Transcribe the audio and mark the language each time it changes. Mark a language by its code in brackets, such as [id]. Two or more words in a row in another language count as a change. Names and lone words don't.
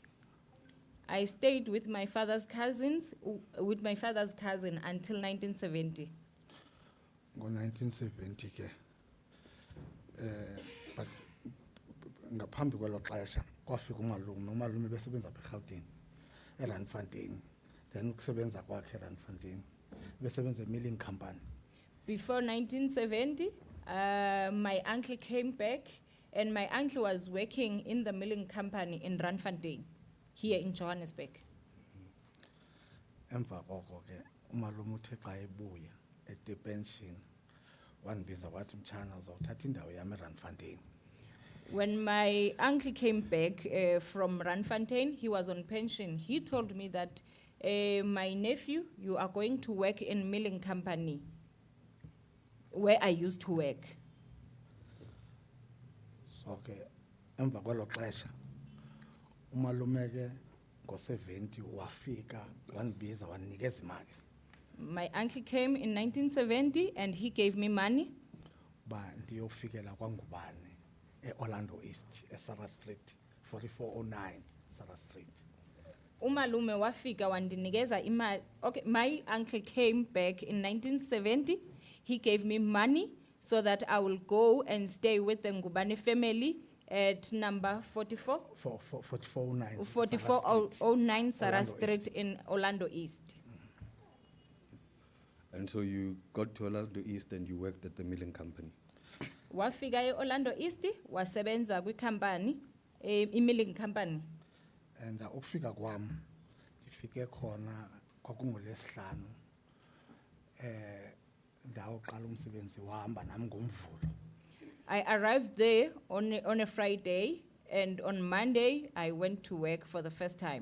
[en] I stayed with my father's cousin until 1970. [xh] Ngo-1970 ke but ngaphambi kwelo xesha kwafika umalume besebenza apha eRhawutini eRandfontein, then ukusebenza kwakhe eRandfontein besebenza [en] milling company. Before 1970, my uncle came back and my uncle was working in the milling company in Randfontein, here in Johannesburg. [xh] Emva koko ke umalume uthe xa ebuya [en] at pension [xh] wandibiza wathi mtshana uzawuthatha indawo yami eRandfontein. [en] When my uncle came back from Randfontein, he was on pension. He told me that, my nephew, you are going to work in milling company where I used to work. [xh] So ke emva kwelo xesha umalume ke ngo-70 wafika wandibiza wandinikeza imali [en] My uncle came in 1970 and he gave me money [xh] uba ndiyofikela kwangubani eOrlando East eSarah Street 4409 Sarah Street. umalume wafika wandinikeza imali. [en] Okay, my uncle came back in 1970. He gave me money so that I will go and stay with the Ngubane family at number 44, 4409 4409 Sarah Orlando Street East. in Orlando East. And so you got to Orlando East and you worked at the milling company. [xh] Wafika eOrlando East, wasebenza kwikhampani, [en] milling company. [xh] And ukufika kwam ndifike khona kwakungolesihlanu ndawuqala umsebenzi wahamba nami ngomvulo. [en] I arrived there on a Friday And on Monday, I went to work for the first time.